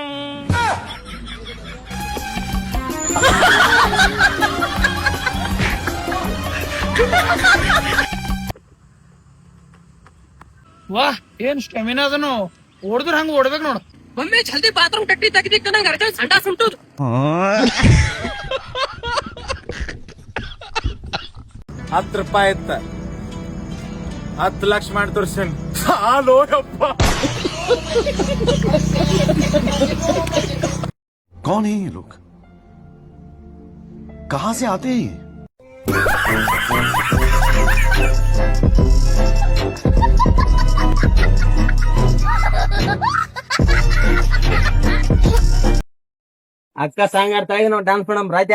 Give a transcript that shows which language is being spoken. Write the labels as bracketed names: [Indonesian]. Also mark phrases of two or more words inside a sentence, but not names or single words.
[Kannada] ವಾಹ್ ಏನ್ ಸ್ಟೆಮಿನಾ ಅದನು. ಓಡಿದ್ರ ಹಂಗ ಓಡ್ಬೇಕು ನೋಡು. ಒಮ್ಮೆ ಜಲ್ದಿ ಬಾತ್ರೂಮ್ ಕಟ್ಟಿ ತೆಗಿದಿಕ್ಕ ನಂಗೆ ಅರ್ಜೆಂಟ್ ಸಂಡಾಸ್ ಉಂಟು. 10 ರೂಪಾಯಿ ಇತ್ತ 10 ಲಕ್ಷ ಮಾಡಿ ತೋರ್ಸೇನ್ ಸಾಲೋಯಪ್ಪ. [Hindi] कौन है ये लोग? कहां से आते हैं? [Kannada] ಅಕ್ಕ ಸಾಂಗ್ ಆಡ್ತಾ ಇದ್ದೀವಿ ನಾವು, ಡಾನ್ಸ್ ಮಾಡಮ್ ರಾಜಾ.